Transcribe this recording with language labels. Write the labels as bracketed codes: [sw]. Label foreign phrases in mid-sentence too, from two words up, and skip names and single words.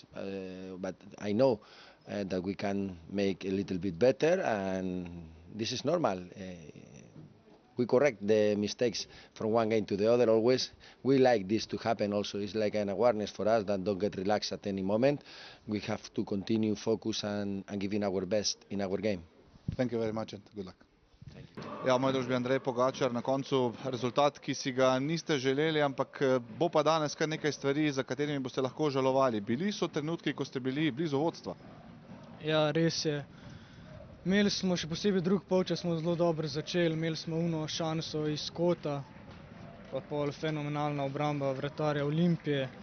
[en] But I know that we can make a little bit better, and this is normal. We correct the mistakes from one game to the other always. We like this to happen also. It's like an awareness for us that don't get relaxed at any moment. We have to continue focus and giving our best in our game. Thank you very much and good luck. [sl] Ja, v moji družbi Andrej Pogačar, na koncu rezultat, ki si ga niste želeli, ampak bo pa danes kar nekaj stvari, za katerimi boste lahko žalovali. Bili so trenutki, ko ste bili blizu vodstva? Ja, res je. Imeli smo še posebej drug polčas, smo zelo dobro začeli, imeli smo uno šanso iz kota, pa pol fenomenalna obramba vratarja Olimpije.